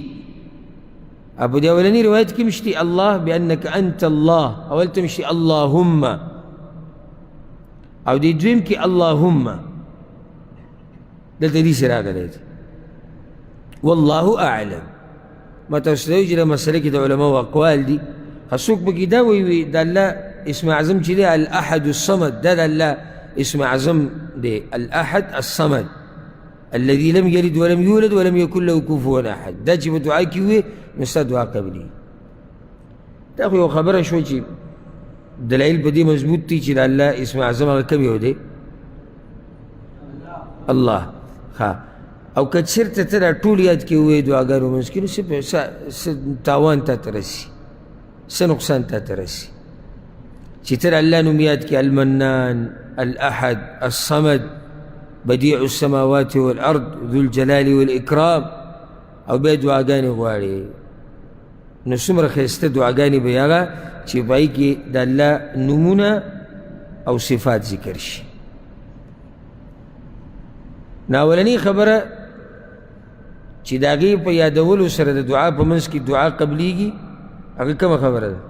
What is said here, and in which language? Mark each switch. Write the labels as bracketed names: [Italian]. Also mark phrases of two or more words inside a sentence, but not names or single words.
[Pashto] او په دې اولني روایت کې هم شتي [Arabic] الله بأنک انت الله، [Pashto] اولته هم شتي اللهم، او دې دویم کې اللهم دلته دې سره راغلی دی. [Arabic] والله اعلم. [Pashto] ما تاسو ته وایي چې دا مسله کې د علماو اقوال دي. څوک پکې دا وایي د الله اسم اعظم چې دی [Arabic] الاحد الصمد، [Pashto] دا د الله اسم اعظم دی [Arabic] الاحد الصمد الذي لم يلد ولم يولد ولم يكن له كفوا احد. [Pashto] دا چې په دعا کې وي نو ستا دعا قبلي. دا خو یو خبره شوه چې دلایل په دې مضبوط دي چې د الله اسم اعظم هغه کوم یو دی؟ الله. ښه، او که چېرته ته دا ټول یاد کې ووایې دعاګانو منځ کې نو څه تاوان تا ته رسي، څه نقصان تا ته رسي. چې تر الله نوم یاد کړي، المنان، [Arabic] الاحد، الصمد، بدیع السماوات والارض، ذو الجلال والاکرام، [Pashto] او بیا دعاګانې غواړي. نو څومره ښایسته دعاګانې به هغه چې په هغې کې د الله نومونه او صفات ذکر شي. نو اولنۍ خبره چې د هغې په یادولو سره د دعا په منځ کې دعا قبلیږي، هغه کومه خبره ده؟